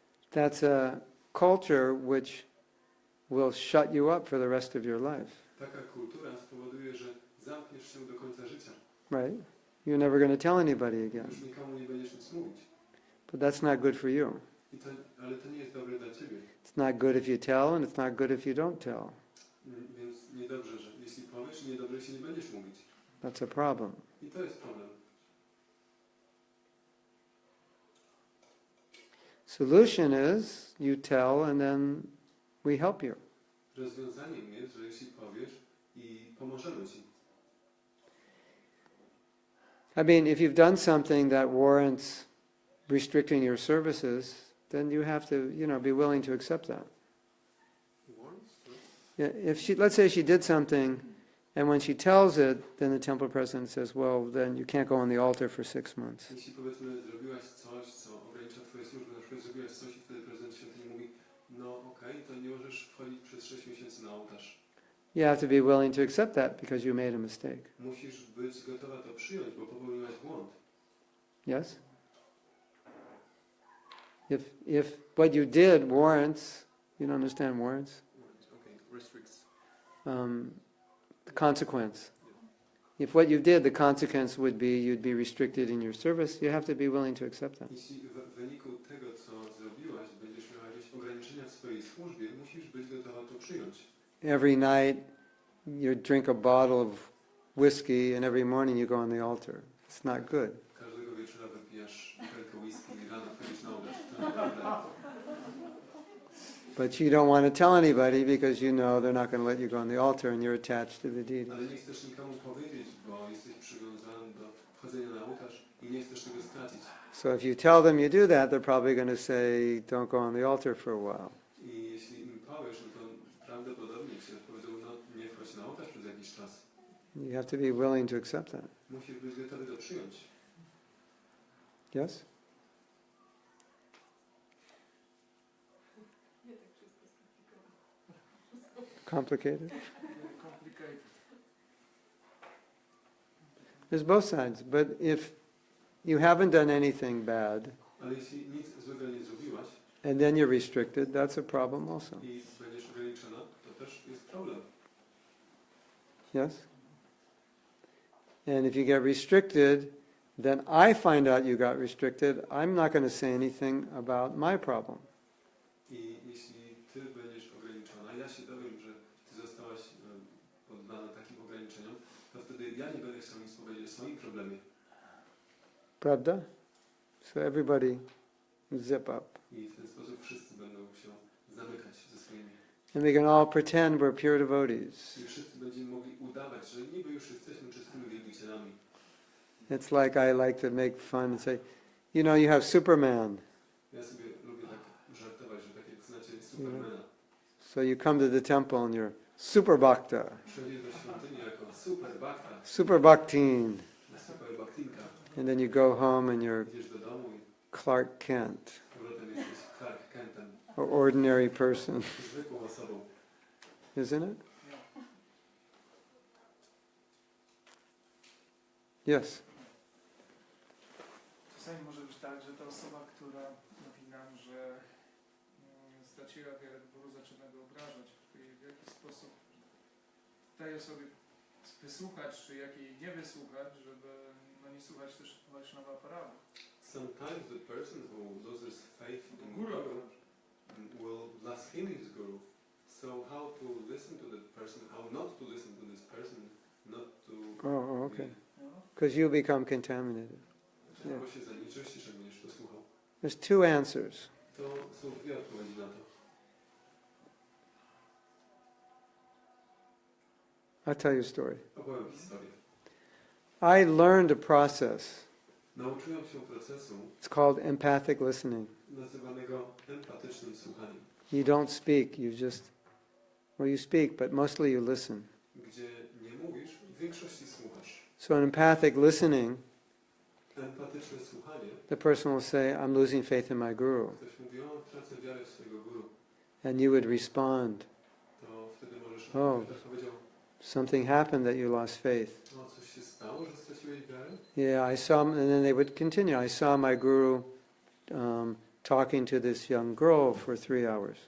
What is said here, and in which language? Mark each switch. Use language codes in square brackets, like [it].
[en] That's a culture which will shut you up for the rest of your life, [pl] Taka kultura spowoduje, że zamkniesz się do końca życia. [en] right? You're never going to tell anybody again. [pl] Już nikomu nie będziesz nic mówić. [en] But that's not good for you. [pl] Ale to nie jest dobre dla ciebie. [en] It's not good if you tell, and it's not good if you don't tell. [pl] Więc niedobrze, że jeśli powiesz, i niedobrze, jeśli nie będziesz mówić. [en] That's a problem. [pl] I to jest problem. [en] Solution is you tell and then we help you. [pl] Rozwiązaniem jest, że jeśli powiesz i pomożemy ci. [en] I mean, if you've done something that warrants restricting your services, then you have to, be willing to accept that. Yeah, let's say she did something, and when she tells it, then the temple president says, well, then you can't go on the altar for 6 months. [pl] Jeśli powiedzmy zrobiłaś coś, co ogranicza twoje służby, na przykład zrobiłaś coś i wtedy prezydent świątyni mówi, no okej, to nie możesz wchodzić przez 6 miesięcy na ołtarz. [en] You have to be willing to accept that because you made a mistake. [pl] Musisz być gotowa to przyjąć, bo popełniłaś błąd. [en] Yes? If what you did warrants, you don't understand warrants? Okay, restricts. The consequence. if what you did, the consequence would be you'd be restricted in your service, you have to be willing to accept that. [pl] Jeśli w wyniku tego, co zrobiłaś, będziesz miała jakieś ograniczenia w swojej służbie, musisz być gotowa to przyjąć. [en] Every night you drink a bottle of whiskey and every morning you go on the altar. It's not good. [pl] Każdego wieczora wypijasz butelkę whisky i rano wchodzisz na ołtarz. To naprawdę. [en] But you don't want to tell anybody because you know they're not going to let you go on the altar and you're attached to the deity. [pl] Ale nie chcesz nikomu powiedzieć, bo jesteś przywiązany do wchodzenia na ołtarz i nie chcesz tego stracić. [en] So if you tell them you do that, they're probably going to say, don't go on the altar for a while. [pl] I jeśli im powiesz, no to prawdopodobnie ci odpowiedzą, no nie wchodź na ołtarz przez jakiś czas. [en] You have to be willing to accept that. [pl] Musisz być gotowy to przyjąć. [en] Yes? Complicated? Complicated. There's both sides, but if you haven't done anything bad, [pl] Ale jeśli nic złego nie zrobiłaś [en] and then you're restricted, that's a problem also. [pl] i będziesz ograniczona, to też jest problem. [en] Yes? And if you get restricted, then I find out you got restricted, I'm not going to say anything about my problem. [pl] I jeśli ty będziesz ograniczona, ja się dowiem, że ty zostałaś poddana takim ograniczeniom, to wtedy ja nie będę chciał nic powiedzieć o swoim problemie. [en] Pravda? So everybody zip up. [pl] I w ten sposób wszyscy będą się zamykać ze swoimi. [en] And we can all pretend we're pure devotees. [pl] I wszyscy będziemy mogli udawać, że niby już jesteśmy czystymi wielbicielami. [en] It's like I like to make fun and say, you know, you have Superman. [pl] Ja sobie lubię tak żartować, że tak jak znacie Supermana. [en] So you come to the temple and you're super bhakta, [pl] Przychodzisz do świątyni jako super bhakta, [en] super bhaktin. [pl] super bhaktinka. [en] And then you go home and you're [pl] Idziesz do domu i [en] Clark Kent, [pl] z powrotem jesteś Clark Kentem, [en] or ordinary person, [pl] zwykłą osobą. [en] isn't it? Yes. [pl] Czasami może być tak, że ta osoba, która mówi nam, że straciła wiarę w Guru, zaczyna go obrażać. I w jaki sposób tej osobie wysłuchać, czy jakiej nie wysłuchać, żeby nie słuchać też Vaishnava Prabhu. [en] Sometimes the person who loses faith in Guru Guru will blaspheme his Guru. So how to listen to that person, how not to listen to this person, not to... Oh, okay. No. Because you become contaminated. [pl] Albo się zanieczyścisz, jak będziesz to słuchał. [en] There's two answers. [pl] To są dwie odpowiedzi na to. [en] I'll tell you a story. [pl] Opowiem historię. [en] I learned a process. [pl] Nauczyłem się procesu [en] It's called empathic listening. [pl] nazywanego empatycznym słuchaniem, [en] You don't speak, you just, well, you speak, but mostly you listen. [pl] gdzie nie mówisz, w większości słuchasz. [en] So in empathic listening, [pl] Empatyczne słuchanie, [en] the person will say, I'm losing faith in my Guru. [pl] ktoś mówi, o, tracę wiarę w swojego Guru, [en] And you would respond, [pl] to wtedy możesz powiedział, [en] something happened that you lost faith. [pl] o, coś się stało, że straciłeś wiarę? [en] Yeah, I saw, and then they would continue. I saw my Guru talking to this young girl for 3 hours.